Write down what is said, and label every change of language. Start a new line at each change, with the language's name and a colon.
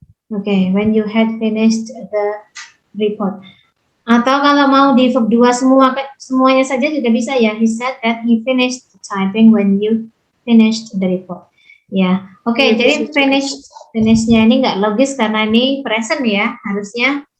English: Oke, when you had finished the report.
Indonesian: Atau kalau mau di verb 2 semuanya saja juga bisa ya.
English: He said that he finished typing when you finished the report.
Indonesian: Ya, oke. Jadi finishnya ini nggak logis karena ini present ya, harusnya.